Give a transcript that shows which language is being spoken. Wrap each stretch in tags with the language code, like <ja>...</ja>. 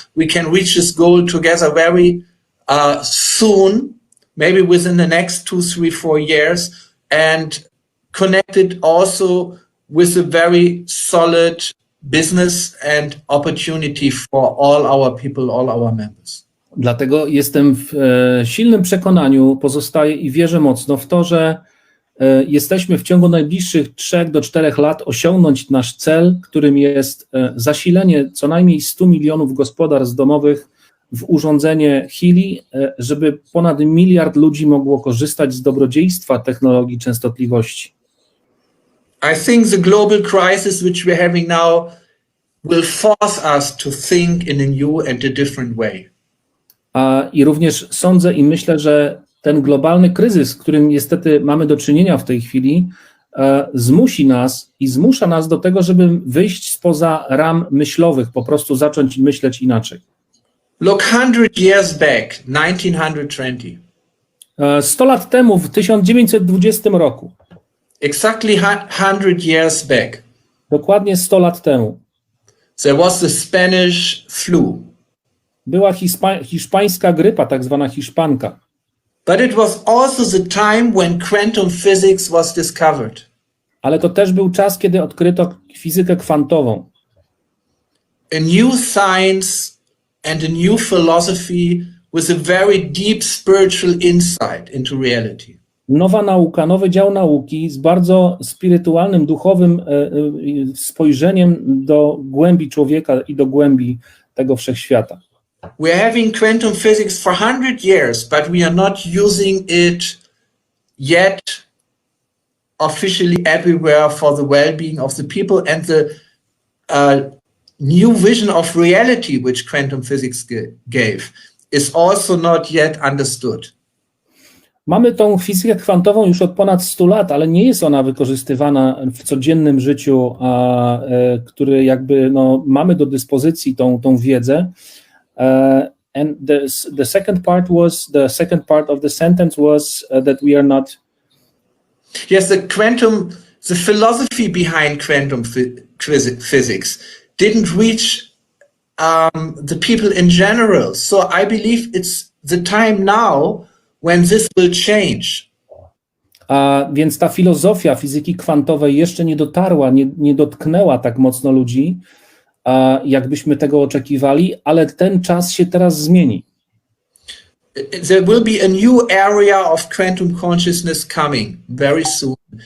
<en>We can reach this goal together very soon, maybe within the next 2, 3, 4 years, and connected also with a very solid business and opportunity for all our people, all our members.</en> <pl>Dlatego jestem w silnym przekonaniu, pozostaję i wierzę mocno w to, że jesteśmy w ciągu najbliższych 3 do 4 lat osiągnąć nasz cel, którym jest zasilenie co najmniej 100 milionów gospodarstw domowych w urządzenie Healy, żeby ponad 1 miliard ludzi mogło korzystać z dobrodziejstwa technologii częstotliwości.</pl> <en>I think the global crisis which we're having now will force us to think in a new and a different way.</en> <pl>I również sądzę i myślę, że ten globalny kryzys, z którym niestety mamy do czynienia w tej chwili, zmusi nas i zmusza nas do tego, żeby wyjść spoza ram myślowych, po prostu zacząć myśleć inaczej.</pl> <en>Look 100 years back, 1920.</en> <pl>100 lat temu, w 1920 roku,</pl> <en>Exactly 100 years back,</en> <pl>dokładnie 100 lat temu,</pl> <en>there was the Spanish flu.</en> <pl>była hiszpańska grypa, tak zwana hiszpanka.</pl> <en>But it was also the time when quantum physics was discovered.</en> <pl>Ale to też był czas, kiedy odkryto fizykę kwantową.</pl> <en>A new science and a new philosophy with a very deep spiritual insight into reality.</en> <pl>Nowa nauka, nowy dział nauki z bardzo spirytualnym, duchowym spojrzeniem do głębi człowieka i do głębi tego wszechświata.</pl> <en>We're having quantum physics for 100 years, but we are not using it yet officially everywhere for the well-being of the people, and the new vision of reality which quantum physics gave is also not yet understood.</en> <pl>Mamy tą fizykę kwantową już od ponad 100 lat, ale nie jest ona wykorzystywana w codziennym życiu, który jakby mamy do dyspozycji tą wiedzę.</pl> <en>And the second part of the sentence was that we are not. Yes, the philosophy behind quantum physics didn't reach the people in general. So I believe it's the time now when this will change.</en> <pl>Więc ta filozofia fizyki kwantowej jeszcze nie dotarła, nie dotknęła tak mocno ludzi, jakbyśmy tego oczekiwali, ale ten czas się teraz zmieni.</pl> <en>There will be a new area of quantum consciousness coming very soon.</en>